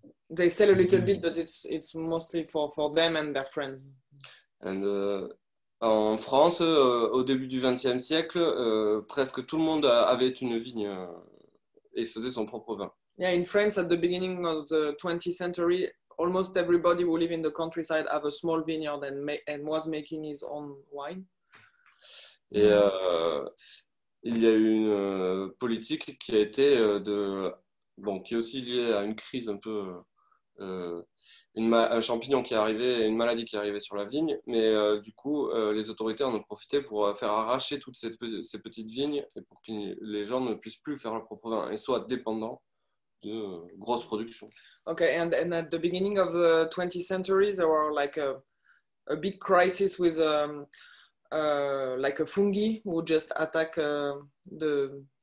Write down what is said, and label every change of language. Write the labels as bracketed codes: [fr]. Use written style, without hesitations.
[en] They sell a little bit, but it's mostly for them and their friends. [fr] And, en France, au début du XXe siècle, presque tout le monde avait une vigne et faisait son propre vin. [en] Yeah, in France, at the beginning of the 20th century, almost everybody who live in the countryside have a small vineyard and was making his own wine. [fr] Et il y a eu une politique qui a été qui est aussi liée à une crise un peu, un champignon qui est arrivé, une maladie qui est arrivée sur la vigne, mais du coup, les autorités en ont profité pour faire arracher toutes ces petites vignes et pour que les gens ne puissent plus faire leur propre vin et soient dépendants de grosses productions. [en] Okay, and at the beginning of the 20th century, there were like a big crisis with like a fungi who just attack the